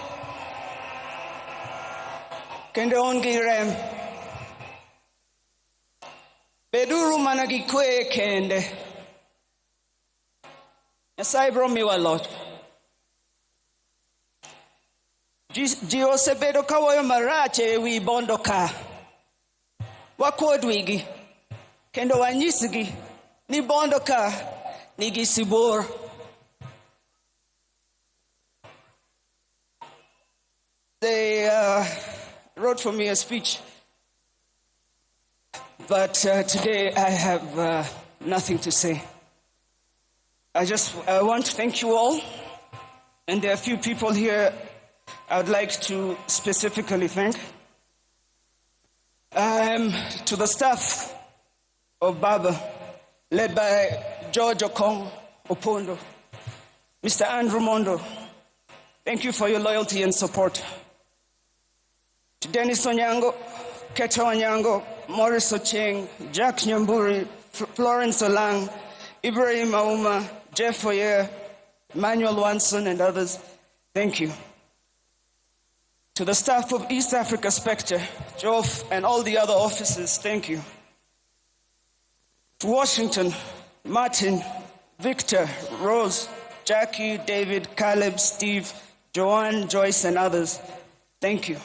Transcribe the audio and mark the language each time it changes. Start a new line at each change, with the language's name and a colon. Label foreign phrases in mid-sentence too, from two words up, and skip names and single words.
Luo (Kenya and Tanzania): kendo un gi rem beduru mana gi kwe kende Nyasaye biro miwa loch ji osebedo kawoyo marach ewi Bondo ka wakuod wigi kendo wanyisgi ni Bondo ka nigi sibor
English: They wrote for me a speech, but today I have nothing to say. I want to thank you all, and there are a few people here I would like to specifically thank. To the staff of Baba, led by George Okong Opondo, Mr. Andrew Mondo, thank you for your loyalty and support. To Dennis Onyango, Keta Onyango, Morris Ocheng, Jack Nyamburi, Florence Olang, Ibrahim Auma, Jeff Oyer, Emmanuel Wanson, and others, thank you. To the staff of East Africa Spectre, Joff, and all the other officers, thank you. To Washington, Martin, Victor, Rose, Jackie, David, Caleb, Steve, Joanne, Joyce, and others, thank you.